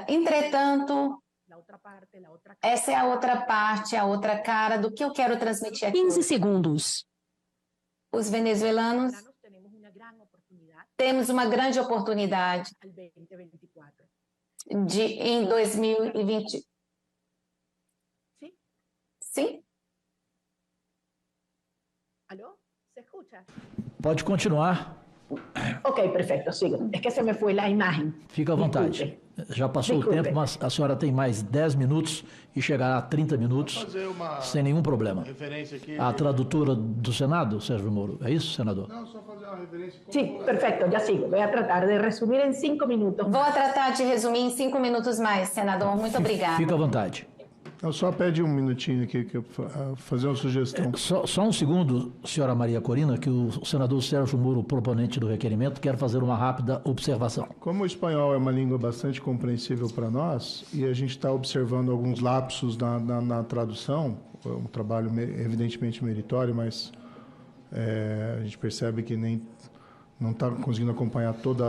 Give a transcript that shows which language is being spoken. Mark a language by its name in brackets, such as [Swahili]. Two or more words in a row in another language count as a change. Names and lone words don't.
[Portuguese] Entretanto, essa é a outra parte, a outra cara do que eu quero transmitir aqui. 15 segundos. Os venezuelanos temos uma grande oportunidade em 2020. Sim? [Spanish] ¿Aló? ¿Se escucha? [Portuguese] Pode continuar. [Spanish] Ok, perfecto, sigo. Es que se me fue la imagen. [Portuguese] Fica à vontade. [Spanish] Disculpe. [Portuguese] Já passou [Spanish] Disculpe. [Portuguese] o tempo, mas a senhora tem mais 10 minutos e chegará a 30 minutos Fazer uma sem nenhum problema. referência aqui. A tradutora do Senado, Sérgio Moro, é isso, senador? Não, só fazer uma referência. [Spanish] Sí, perfecto, ya sigo. Voy a tratar de resumir en 5 minutos. [Portuguese] Vou tratar de resumir em 5 minutos mais, senador. Muito obrigada. Fica à vontade. Eu só pede um minutinho aqui, que eu fazer uma sugestão. Só um segundo, senhora Maria Corina, que o senador Sérgio Moro, proponente do requerimento, quer fazer uma rápida observação. Como o espanhol é uma língua bastante compreensível para nós, e a gente está observando alguns lapsos na tradução, é um trabalho evidentemente meritório, mas a gente percebe que não está conseguindo acompanhar toda a